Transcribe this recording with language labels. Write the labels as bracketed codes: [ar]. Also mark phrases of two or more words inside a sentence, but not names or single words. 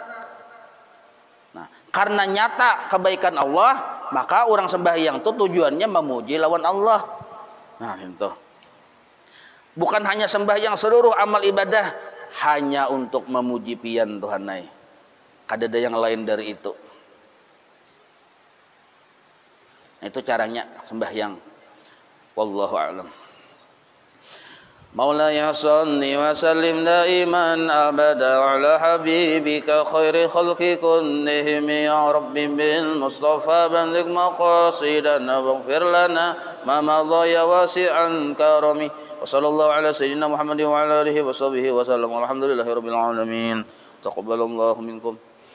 [id] Nah, karena nyata kebaikan Allah, maka orang sembahyang itu tujuannya memuji lawan Allah. Nah, itu. [bjn] Bukan hanya sembahyang, seluruh amal ibadah hanya untuk memuji pian Tuhan nai. Kada ada yang lain dari itu. Nah, itu caranya sembahyang. [ar] والله أعلم. مولاي صل وسلم دائما أبدا على حبيبك خير الخلق كلهم يا رب بالمصطفى بلغ مقاصدنا واغفر لنا ما مضى يا واسعا كرم. وصلى الله على سيدنا محمد وعلى آله وصحبه وسلم والحمد لله رب العالمين تقبل الله منكم